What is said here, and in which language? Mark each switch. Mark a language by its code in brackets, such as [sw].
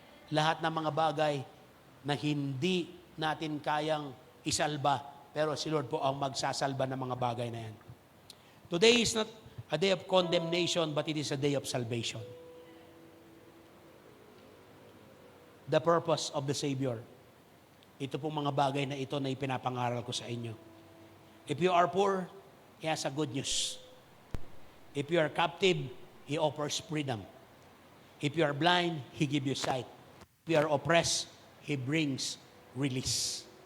[tl] Lahat ng mga bagay na hindi natin kayang isalba, pero si Lord po ang magsasalba ng mga bagay na yan. [en] Today is not a day of condemnation, but it is a day of salvation. The purpose of the Savior. [tl] Ito pong mga bagay na ito na ipinapangaral ko sa inyo. [en] If you are poor, He has a good news. If you are captive, He offers freedom. If you are blind, He gives you sight. If you are oppressed, He brings release.